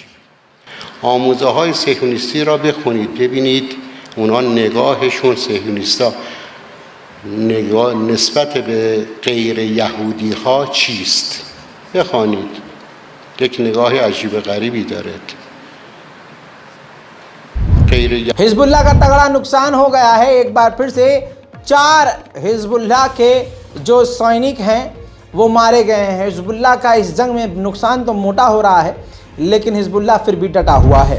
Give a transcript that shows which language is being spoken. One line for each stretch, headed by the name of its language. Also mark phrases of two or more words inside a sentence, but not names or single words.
Persian: آموزه‌های صهیونیستی را بخونید ببینید اونا نگاهشون صهیونیستا نگاه نسبت به غیر یهودی ها چیست؟ بخوانید، یک نگاه عجیب غریبی دارد.
Hindi: हिजबुल्लाह का तगड़ा नुकसान हो गया है। एक बार फिर से 4 हिजबुल्लाह के जो सैनिक हैं वो मारे गए हैं। हिजबुल्लाह का इस जंग में नुकसान तो मोटा हो रहा है, लेकिन हिजबुल्लाह फिर भी डटा हुआ है।